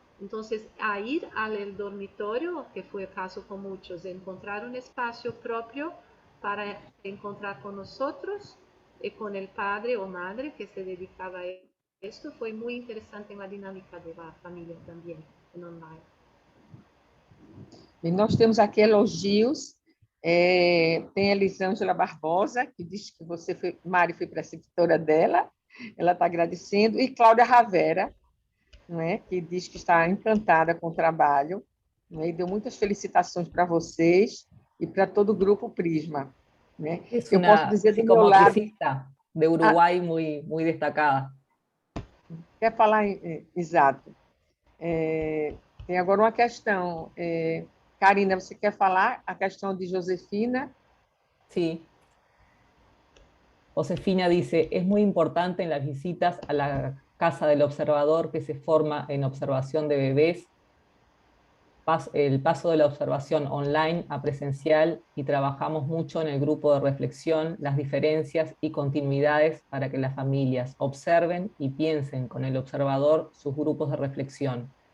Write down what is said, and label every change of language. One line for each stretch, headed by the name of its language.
Spanish: Entonces, a ir al dormitorio, que fue el caso con muchos, encontrar un espacio propio para encontrar con nosotros y con el padre o madre que se dedicaba a esto, fue muy interesante en la dinámica de la familia también, en online.
Portuguese: E nós temos aqui elogios. Tem a Elisângela Barbosa, que diz que Mari foi preceptora dela, ela está agradecendo, e Cláudia Ravera, né, que diz que está encantada com o trabalho, né, e deu muitas felicitações para vocês e para todo o grupo Prisma. Né? Eu posso dizer do meu lado... de Uruguai muito destacada. Quer falar? Exato. Tem agora uma questão. Karina, você quer falar a questão de Josefina?
Spanish: Sí. Josefina dice, es muy importante en las visitas a la casa del observador que se forma en observación de bebés, el paso de la observación online a presencial, y trabajamos mucho en el grupo de reflexión las diferencias y continuidades para que las familias observen y piensen con el observador sus grupos de reflexión.